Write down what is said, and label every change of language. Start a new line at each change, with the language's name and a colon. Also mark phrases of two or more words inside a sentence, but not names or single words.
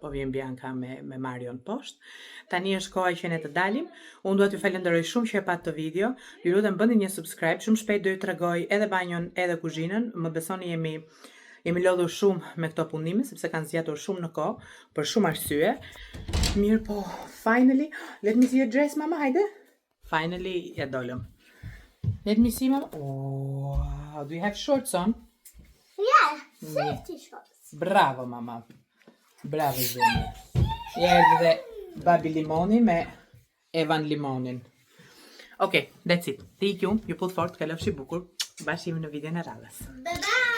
Albanian: po vjen Bianca me Marion poshtë. Tani është koha që ne të dalim. Unë dua t'ju falenderoj shumë që e pat të video. Ju lutem bëni një subscribe, shumë shpejt do ju tregoj edhe banjon edhe kuzhinën. Më besoni jemi lodhur shumë me këto punime sepse kanë zgjatur shumë në kohë për shumë arsye. Mirë po,
English: finally, let me see your dress, mama, hajde. Finally,
Albanian: ja dolëm.
English: Let me see, mama. Oh, wow, do you have shorts on? Yeah, safety shorts.
Albanian: Bravo, mama. Bravo, Zeni. Erdhi dhe babi Limoni me Evan Limonin.
English: Ok, that's it.
Albanian: Ti ju put fort, kalofshi bukur. Bashkimi në videon e radhës.
English: Bye bye.